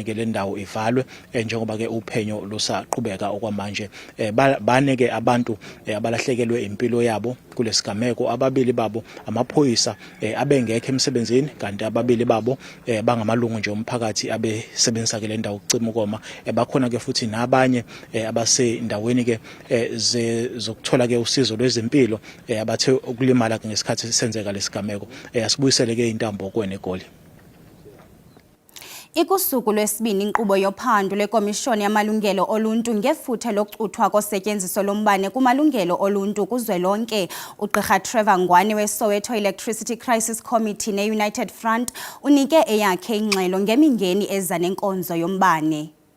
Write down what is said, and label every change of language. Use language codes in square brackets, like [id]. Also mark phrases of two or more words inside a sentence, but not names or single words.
[zu] ke le ndawo ivalwe njengoba ke uphenyo lusaqhubeka okwamanje bane ke abantu abalahlekelwe impilo yabo kulesigameko ababili babo amaphoyisa abengekho emsebenzini kanti ababili babo bangamalungu nje omphakathi abesebenzisa ke le ndawo ukucima ukoma bakhona ke futhi nabanye abasendaweni ke zokuthola ke usizo lwezempilo abathe ukulimala ke ngesikhathi senzeka lesigameko asibuyisele ke intambo kwene egoli. [xh] Ikusuku lwesibini inkqubo yophando lwekomishoni yamalungelo oluntu ngefuthe lokucuthwa kosetyenziso lombane kumalungelo oluntu kuzwelonke. Ugqirha Trevor Ngwane weSoweto Electricity Crisis Committee ne-United Front unike eyakhe ingxelo ngemingeni eza nenkonzo yombane.